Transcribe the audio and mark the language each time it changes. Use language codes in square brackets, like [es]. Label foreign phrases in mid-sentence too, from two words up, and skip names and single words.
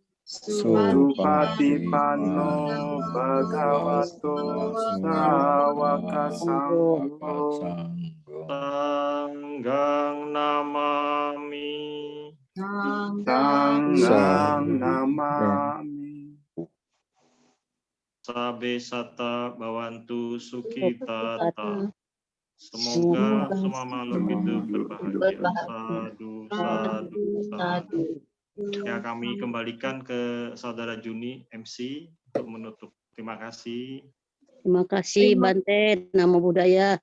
[pi] Supatipanno Bhagavato Sawaka Sangho. Sanggang namami. Sanggang namami. Sabe Sata Bawantu Sukitata. [id] Semoga semua makhluk hidup berbahagia. [pi] Sadu, sadu, sadu. [id] Ya, kami kembalikan ke Saudara Juni MC untuk menutup. Terima kasih. Terima kasih Bante, [pi] Namo Buddhaya.